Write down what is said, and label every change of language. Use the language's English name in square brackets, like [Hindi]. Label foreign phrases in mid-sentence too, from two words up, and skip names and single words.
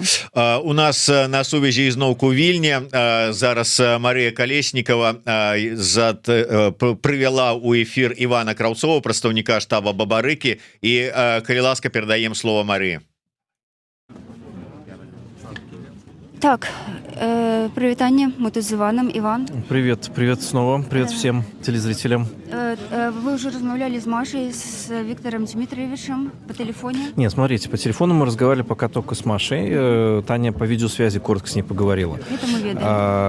[Belarusian] У нас на сувязі ізноўку Вільня зараз Марыя Калеснікава прывяла ў эфір Івана Краўцова, прадстаўніка штаба Бабарыкі, і калі ласка, перадаем слово Марыі. Так, привитание, [Russian] мы тут с Иваном. Иван. Привет снова, привет всем телезрителям. Вы уже разговаривали с Машей, с Виктором Дмитриевичем по телефоне? Нет, смотрите, по телефону мы разговаривали пока только с Машей. Таня по видеосвязи коротко с ней поговорила. Это мы ведаем.